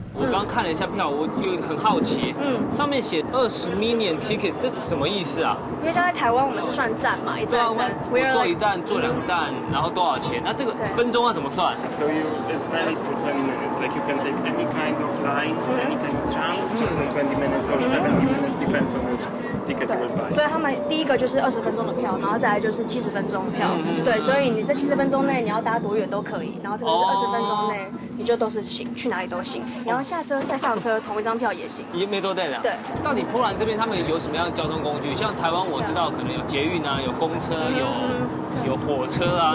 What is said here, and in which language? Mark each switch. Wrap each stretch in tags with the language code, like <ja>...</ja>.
<zh>刚看了一下票，我就很好奇，上面写</zh> <en>20 million ticket，</en> <zh>这是什么意思啊？因为像在台湾，我们是算站嘛，一站一站，我坐一站，坐2站，然后多少钱？那这个分钟要怎么算</zh> <en>？So it's valid for 20 minutes. Like you can take any kind of line, any kind of tram, just for 20 minutes or 70 minutes, depends on which ticket you will buy.</en> <zh>所以他们第一个就是20分钟的票，然后再来就是70分钟的票。对，所以你这70分钟内你要搭多远都可以，然后这个是20分钟内你就都是行，去哪里都行。你要下车再上车，同一张票也行。也没多带的。对。到底波兰这边他们有什么样的交通工具？像台湾我知道可能有捷运啊，有公车，有火车啊。</zh>